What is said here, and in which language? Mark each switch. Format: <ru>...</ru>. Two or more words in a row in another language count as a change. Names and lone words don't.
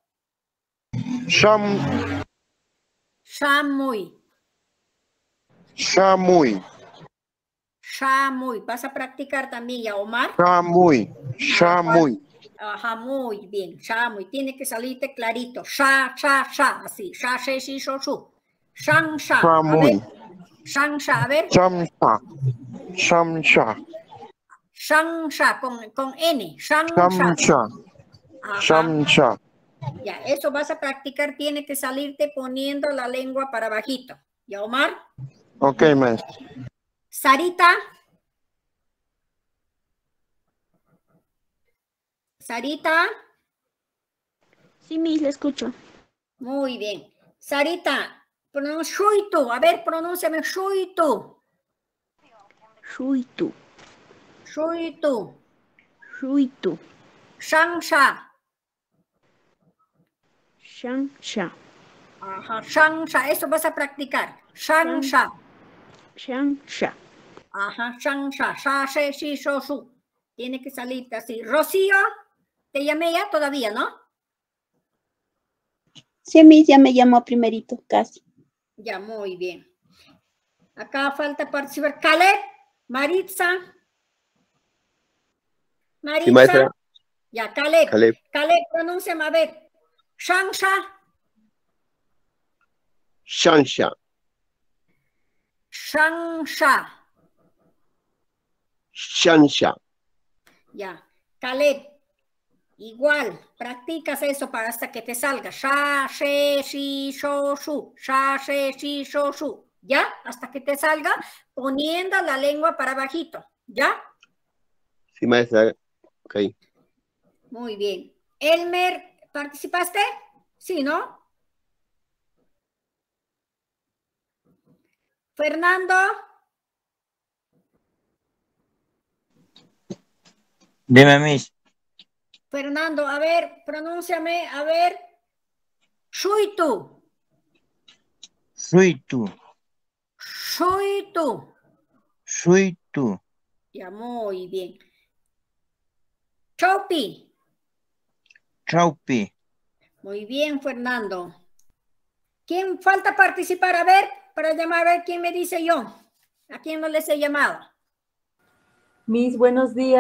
<es>Shamuy. Shamuy. Vas a practicar también ya, Omar. Shamuy. Ajá, muy bien. Shamuy. Tiene que salirte clarito. Sha, sha, sha. Así. Sha, she, shi, sho, shu. Shang, sha. Shamuy. Shangsha, a ver. Shamsha. Shangsha, con N. Shangsha. Shamsha. Ya, eso vas a practicar. Tiene que salirte poniendo la lengua para bajito. ¿Ya, Omar? Ok, maestra. Sarita. Sarita. Sí, Miss, la escucho. Muy bien. Sarita. Shuitu, a ver, pronúnciame Shuitu. Shuitu. Shuitu. Shuitu. Shangsha. Shangsha. Ajá, Shangsha, eso vas a practicar. Shangsha. Shangsha. Ajá, Shangsha. Sha, she, shi, sho, shu. Tiene que salirte así. Rocío, te llamé ya todavía, ¿no? Sí, Miss, ya me llamó primerito, casi. Ya, muy bien. Acá falta participar. Caleb, Maritza. Maritza. Sí, maestra. Ya, Caleb, pronúnciame, a ver. Shangsha. Shansha. Shangsha. Shansha. Ya. Caleb, igual, practicas eso para hasta que te salga. Sha, she, shi, sho, shu. Sha, she, shi, sho, shu. ¿Ya? Hasta que te salga poniendo la lengua para bajito. ¿Ya? Sí, maestra. Ok. Muy bien. Elmer, ¿participaste? Sí, ¿no? Fernando. Dime, Miss. Fernando, a ver, pronúnciame, a ver. Shuitu. Shuitu. Shuitu. Shuitu. Ya, muy bien. Chaupi. Chaupi. Muy bien, Fernando. ¿Quién falta participar? A ver, para llamar, a ver quién me dice yo. ¿A quién no les he llamado? Miss, buenos días.</es>